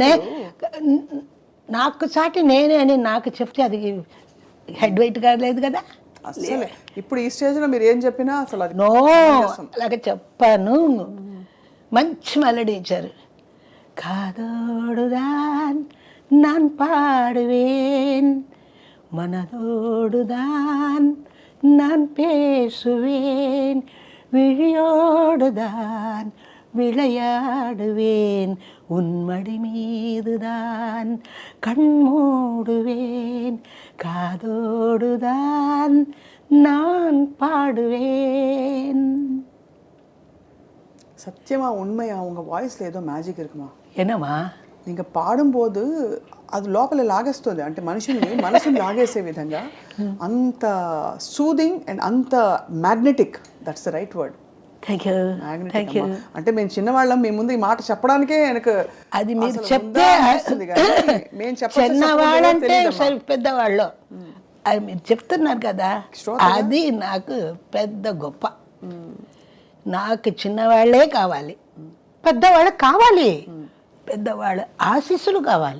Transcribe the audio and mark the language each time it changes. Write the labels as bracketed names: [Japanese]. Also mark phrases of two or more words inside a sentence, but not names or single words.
[Telugu] నాకు సాటి నేనే అని నాకు చెప్తే అది హెడ్ వెయిట్ కాలేదు కదా. అసలు ఇప్పుడు ఈ స్టేజ్లో మీరు ఏం చెప్పినా అసలు అది నో అలాగే చెప్పాను. మంచి మెలడీ ఇచ్చారు. [Tamil] కాదోడుదాన్ நான் பாடுவேன் மனதோடுதான் நான் பேசுவேன், விழியோடுதான் விளையாடுவேன், உன்மடி மீதுதான் கண் மூடுவேன், காதோடுதான் நான் பாடுவேன். சத்தியமா உண்மையா உங்க [Telugu] వాయిస్లో ఏదో మ్యాజిక్ [Tamil] இருக்குமா? என்னம்மா? [Telugu] ఇంకా పాడుம்போது అది లోపల లాగేస్తుంది, అంటే మనిషిని మనసుని లాగేసే విధంగా అంత [English] soothing and [Telugu] అంత మ్యాగ్నెటిక్. [English] That's the right word. Thank you. Thank you. [Telugu] అంటే మేము చిన్నవాళ్ళం, మీ ముందు ఈ మాట చెప్పడానికే எனக்கு అది మీరు చెప్తే మేము చిన్నవాళ్ళంటే పెద్దవాళ్ళు, అది మీరు చెప్తున్నారు కదా, అది నాకు పెద్ద గొప్ప. నాకు చిన్నవాళ్ళే కావాలి, పెద్దవాళ్ళు కావాలి, పెద్దవాళ్ళ ఆశీస్సులు కావాలి.